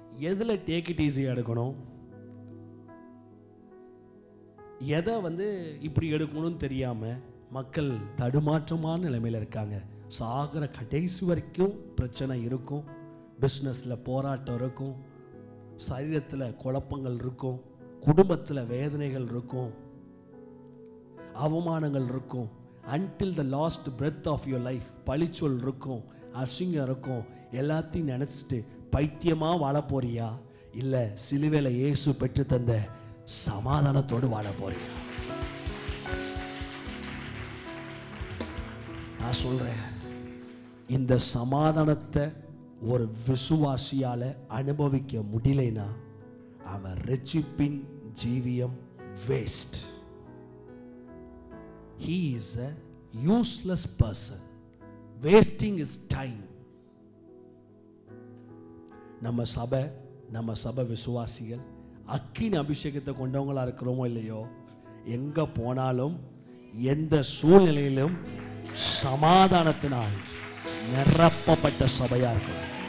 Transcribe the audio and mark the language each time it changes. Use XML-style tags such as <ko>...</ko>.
<ta>எதுல take it ஈஸியா எடுக்கணும், எதை இப்படி எடுக்கணும்னு தெரியாம மக்கள் தடுமாற்றமான நிலைமையில இருக்காங்க. சாகர கடைசி வரைக்கும் பிரச்சனை இருக்கும், பிஸ்னஸ்ல போராட்டம் இருக்கும், சரீரத்தில் குழப்பங்கள் இருக்கும், குடும்பத்தில் வேதனைகள் இருக்கும், அவமானங்கள் இருக்கும்.</ta> <en>until the last breath of your life</en> <ta>பழிச்சொல் இருக்கும், அசிங்கம் இருக்கும். எல்லாத்தையும் நினைச்சிட்டு பைத்தியமா வாழ போறியா, இல்ல சிலுவையில இயேசு பெற்று தந்த சமாதானத்தோடு வாழ போறியா? நான் சொல்றேன், இந்த சமாதானத்தை ஒரு விசுவாசியால அனுபவிக்க முடியலைனா அவன் ரட்சிப்பின் ஜீவியம் waste.</ta> <en>He is a useless person, wasting his time.</en> <ta>நம்ம சபை விசுவாசிகள் அக்கினி அபிஷேகத்தை கொண்டவங்களா இருக்கிறோமோ இல்லையோ, எங்க போனாலும் எந்த சூழ்நிலையிலும் சமாதானத்தினால் நிரப்பப்பட்ட சபையா இருக்கும்.</ta>